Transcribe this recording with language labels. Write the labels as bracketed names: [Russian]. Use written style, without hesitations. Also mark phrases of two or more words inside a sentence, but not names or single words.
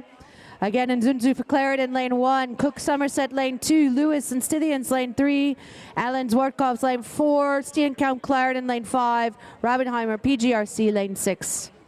[English] Again, Nzunzu for Clarendon, lane 1. Cook Somerset, lane 2. Lewis and Stithians, lane 3. Allen Zwartkopf, lane 4. Steenkamp Clarendon, lane 5. Rabenheimer, PGRC, lane 6.